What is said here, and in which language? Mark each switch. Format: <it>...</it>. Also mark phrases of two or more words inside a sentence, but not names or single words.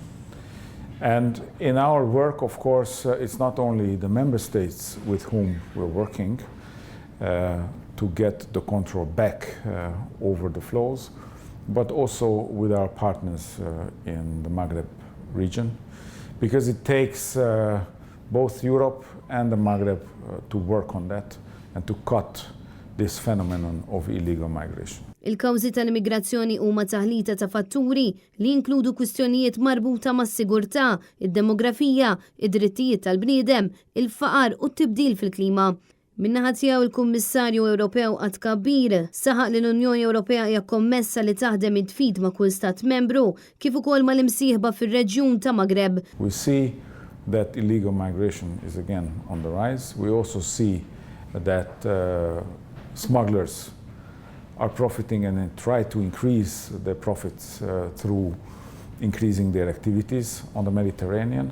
<en>And in our work, of course, it's not only the member states with whom we're working to get the control back over the flows, but also with our partners in the Maghreb region, because it takes both Europe and the Maghreb to work on that and to cut this phenomenon of illegal migration.</en> <mt>Il-kawżi tal-immigrazzjoni huma taħlita ta' fatturi li jinkludu kwistjonijiet marbuta mas-sigurtà, id-demografija, id-drittijiet tal-bniedem, il-faqar u t-tibdil fil-klima. Min-naħa tiegħu il-Kummissarju Ewropew għat-tkabbir saħaq li l-Unjoni Ewropea hija kommessa li taħdem id-tfid ma' kull stat membru kif ukoll mal-imsieħba fir-reġjun ta' Maghreb.</mt> <en>We see that illegal migration is again on the rise. We also see that smugglers are profiting and try to increase their profits through increasing their activities on the Mediterranean.</en>